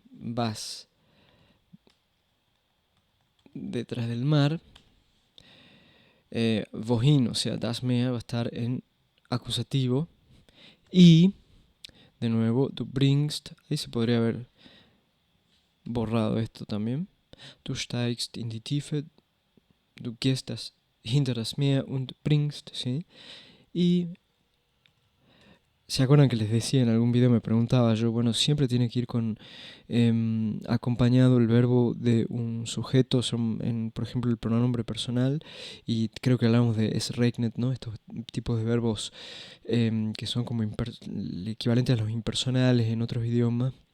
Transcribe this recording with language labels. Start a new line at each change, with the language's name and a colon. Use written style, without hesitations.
Spanish: Vas detrás del mar. Wohin, o sea,
German: das Meer
Spanish: va a estar en acusativo. Y, de nuevo,
German: du bringst.
Spanish: Ahí se podría haber borrado esto también.
German: Du steigst in die Tiefe. Du gehst hinter das Meer und bringst, ¿sí?
Spanish: Y ¿se acuerdan que les decía en algún video, me preguntaba yo, bueno, siempre tiene que ir con acompañado el verbo de un sujeto, por ejemplo, el pronombre personal, y creo que hablamos de
German: es regnet,
Spanish: ¿no? Estos tipos de verbos que son como el equivalente a los impersonales en otros idiomas.